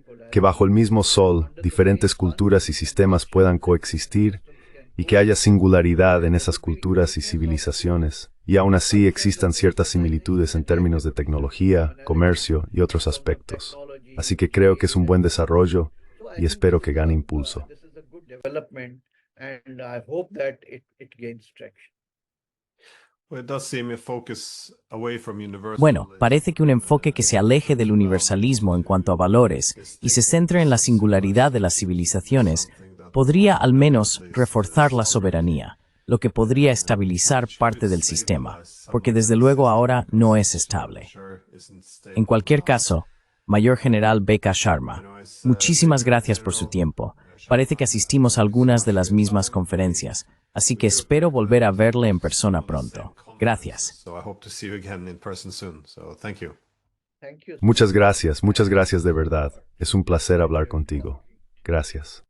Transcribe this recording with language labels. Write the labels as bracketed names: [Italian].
[Spanish] Que bajo el mismo sol, diferentes culturas y sistemas puedan coexistir, y que haya singularidad en esas culturas y civilizaciones, y aún así existan ciertas similitudes en términos de tecnología, comercio y otros aspectos. Así que creo que es un buen desarrollo, y espero que gane impulso. [English] This is a good development, and I hope that it gains traction. Well, it does seem a focus away from [Spanish] Bueno, parece que un enfoque que se aleje del universalismo en cuanto a valores y se centre en la singularidad de las civilizaciones podría al menos reforzar la soberanía, lo que podría estabilizar parte del sistema, porque desde luego ahora no es estable. En cualquier caso, Mayor General B.K. Sharma, muchísimas gracias por su tiempo. Parece que asistimos a algunas de las mismas conferencias, así que espero volver a verle en persona pronto. Gracias. [English] So I hope to see you again in person soon. So thank you. Thank you. [Spanish] Muchas gracias de verdad. Es un placer hablar contigo. Gracias.